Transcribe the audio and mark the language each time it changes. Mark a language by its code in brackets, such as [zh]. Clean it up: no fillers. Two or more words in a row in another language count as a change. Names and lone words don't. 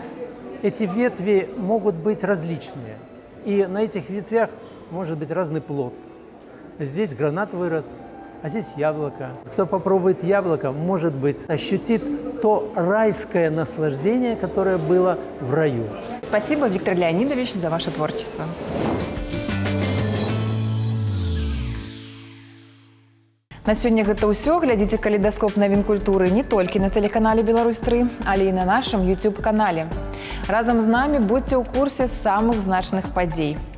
[ru] Эти ветви могут быть различные. И на этих ветвях может быть разный плод. Здесь гранат вырос, а здесь яблоко. Кто попробует яблоко, может быть, ощутит то райское наслаждение, которое было в раю. Спасибо, Виктор Леонидович, за ваше творчество. [be] На сёння гэта ўсё. Глядзіце калейдаскоп навін культуры не толькі на тэлеканале «Беларусь-3», але і на нашым YouTube-канале. Разам з намі будьце ў курсе самых значных падзей.